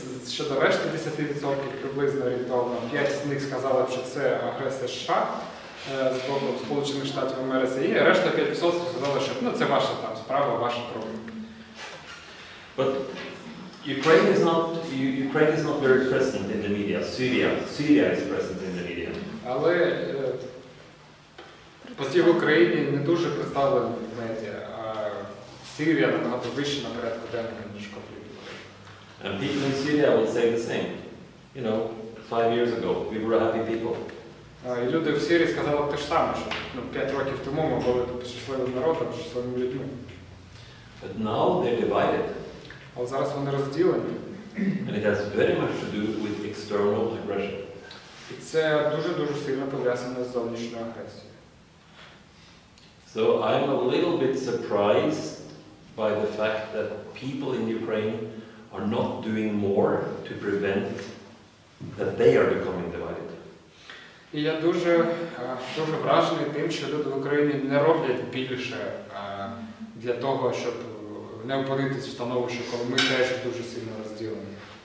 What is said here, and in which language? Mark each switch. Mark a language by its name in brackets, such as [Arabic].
[Ukrainian] Щодо решти 10%, приблизно орієнтовно, 5 з них сказали, що це агресія США з боку Сполучених Штатів Америки, і решта 5% сказали, що це ваша там справа, ваша проблема. [English] But Ukraine is not very present in the media. Syria is present in the media. [Ukrainian] Але події в Україні не дуже представлені в медіа, а Сирія набагато вище на порядку денному, ніж конфлікт. [English] And people in Syria will say the same. You know, 5 years ago, we were a happy people. [Ukrainian] І люди в Сирії сказали те ж саме, що 5 років тому ми були щасливим народом, щасливими людьми. [English] But now they're divided. [Ukrainian] Але зараз вони розділені. [English] And it has very much to do with external aggression. [Ukrainian] І це дуже-дуже сильно пов'язано з зовнішньою агресією. [English] So I'm a little bit surprised by the fact that people in Ukraine are not doing more to prevent that they are becoming divided. [Ukrainian] І я дуже вражений тим, що люди в Україні не роблять більше для того, щоб не опинитися в становищі, коли ми теж дуже сильно розділені.